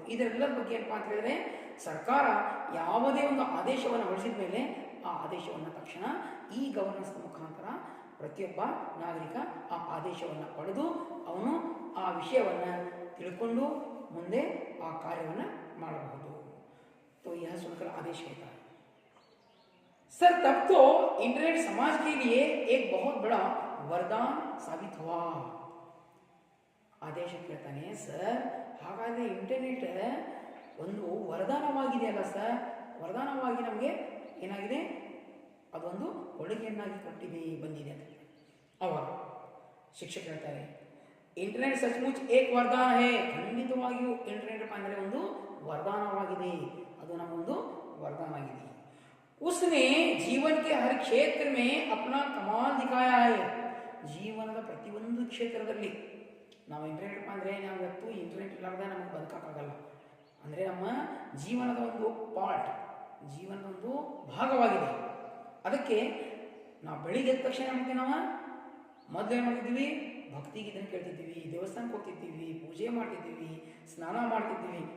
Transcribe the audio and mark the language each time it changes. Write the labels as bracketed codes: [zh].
[kn] ಇದರೆಲ್ಲರ ಬಗ್ಗೆ ಏನಪ್ಪ ಅಂತ ಹೇಳಿದ್ರೆ ಸರ್ಕಾರ ಯಾವುದೇ ಒಂದು ಆದೇಶವನ್ನು ಹೊರಡಿಸಿದ ಮೇಲೆ ಆ ಆದೇಶವನ್ನು ತಕ್ಷಣ ಈ ಗವರ್ನೆನ್ಸ್ ಮುಖಾಂತರ ಪ್ರತಿಯೊಬ್ಬ ನಾಗರಿಕ ಆ ಆದೇಶವನ್ನು ಪಡೆದು ಅವನು ಆ ವಿಷಯವನ್ನು ತಿಳ್ಕೊಂಡು ಮುಂದೆ ಆ ಕಾರ್ಯವನ್ನು ಮಾಡಬಹುದು. [hi] तो यह सुनकर आदेश कहता है सर तब तो इंटरनेट समाज के लिए एक बहुत बड़ा वरदान साबित हुआ. [kn] ಆದೇಶ ಕೇಳ್ತಾನೆ, ಸರ್ ಹಾಗಾದರೆ ಇಂಟರ್ನೆಟ್ ಒಂದು ವರದಾನವಾಗಿದೆ ಅಲ್ಲ ಸರ್, ವರದಾನವಾಗಿ ನಮಗೆ ಏನಾಗಿದೆ, ಅದೊಂದು ಕೊಡುಗೆಯನ್ನಾಗಿ ಕೊಟ್ಟಿದೆ ಬಂದಿದೆ ಅಂತ. ಅವಾಗ ಶಿಕ್ಷಕ ಹೇಳ್ತಾರೆ, [hi] ಇಂಟರ್ನೆಟ್ ಸಚ್ಮುಚ್ ಏಕ್ ವರದಾನ ಹೇ, [kn] ಖಂಡಿತವಾಗಿಯೂ ಇಂಟರ್ನೆಟ್ ಅಂದರೆ ಒಂದು वरदानवाಗಿದೆ, ಅದು ನಮ್ಮೊಂದು वरदान ಆಗಿದೆ. [hi] उसने जीवन के हर क्षेत्र में अपना कमाल दिखाया है. [kn] ಜೀವನದ ಪ್ರತಿಯೊಂದು ಕ್ಷೇತ್ರದಲ್ಲಿ ನಾವು ಇಂಟರ್ನೆಟ್ ಅಂದರೆ ನಾವು ಇವತ್ತು ಇಂಟರ್ನೆಟ್ ಇಲ್ಲಾರ್ದೆ ನಮಗೆ ಬದುಕೋಕ್ಕಾಗಲ್ಲ. ಅಂದರೆ ನಮ್ಮ ಜೀವನದ ಒಂದು ಪಾರ್ಟ್, ಜೀವನದ ಒಂದು ಭಾಗವಾಗಿದೆ. ಅದಕ್ಕೆ ನಾವು ಬೆಳಿಗ್ಗೆ ಎದ್ದ ತಕ್ಷಣ ನಮಗೆ ನಾವು ಮೊದಲು ಏನು ಮಾಡ್ತಿದ್ದೀವಿ, ಭಕ್ತಿಗೀತನ ಕೇಳ್ತಿದ್ದೀವಿ, ದೇವಸ್ಥಾನಕ್ಕೆ ಹೋಗ್ತಿದ್ದೀವಿ, ಪೂಜೆ ಮಾಡ್ತಿದ್ದೀವಿ, ಸ್ನಾನ ಮಾಡ್ತಿದ್ದೀವಿ.